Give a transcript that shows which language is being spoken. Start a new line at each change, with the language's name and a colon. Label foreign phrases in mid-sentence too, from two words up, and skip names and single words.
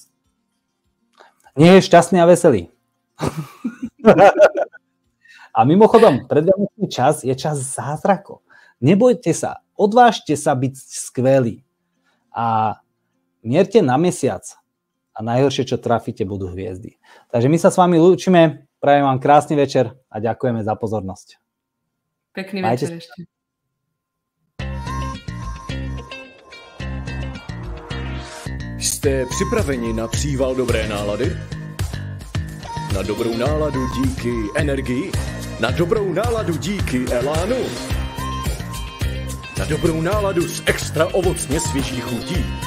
Slovak: Nech je šťastný a veselý. A mimochodom, predvianočný čas je čas zázrakov. Nebojte sa, odvážte sa byť skvelí. A mierte na mesiac. A najhoršie, čo trafíte, budú hviezdy. Takže my sa s vami lúčime, prajem vám krásny večer a ďakujeme za pozornosť. Pekný večer ešte.
Czech: Jste připraveni na příval dobré nálady? Na dobrou náladu díky energii? Na dobrou náladu díky elánu? Na dobrou náladu z extra ovocně svěžích chutí?